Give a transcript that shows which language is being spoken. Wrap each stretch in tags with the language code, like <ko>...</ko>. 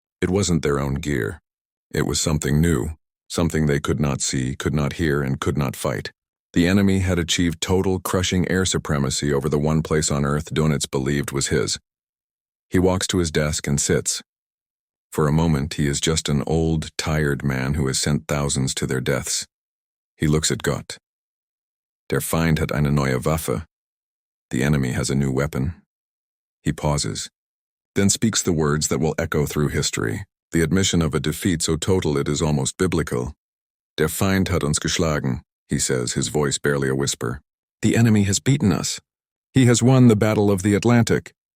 <en>It wasn't their own gear. It was something new, something they could not see, could not hear, and could not fight. The enemy had achieved total, crushing air supremacy over the one place on Earth Dönitz believed was his. He walks to his desk and sits. For a moment, he is just an old, tired man who has sent thousands to their deaths. He looks at Gott.</en> <de>Der Feind hat eine neue Waffe.</de> <en>The enemy has a new weapon. He pauses, then speaks the words that will echo through history, the admission of a defeat so total it is almost biblical.</en> <de>Der Feind hat uns geschlagen,</de> <en>he says, his voice barely a whisper. The enemy has beaten us. He has won the Battle of the Atlantic.</en>